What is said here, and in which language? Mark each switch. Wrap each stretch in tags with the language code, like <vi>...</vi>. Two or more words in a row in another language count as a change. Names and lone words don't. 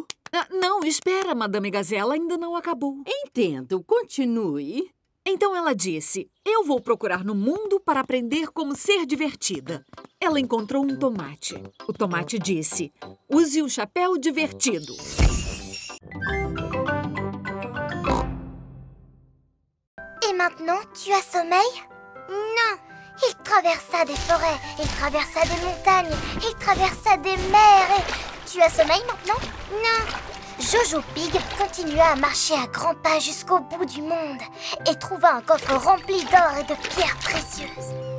<pt>Não, espera, Madame Gazela, ainda não acabou. Entendo, continue. Então ela disse, eu vou procurar no mundo para aprender como ser divertida. Ela encontrou um tomate. O tomate disse, use o chapéu divertido.</pt> <fr>Et maintenant, tu as sommeil? Non. Il traversa des forêts, il traversa des montagnes, il traversa des mers et... Tu as sommeil maintenant? Non. Jojo Pig continua à marcher à grands pas jusqu'au bout du monde et trouva un coffre rempli d'or et de pierres précieuses.</fr>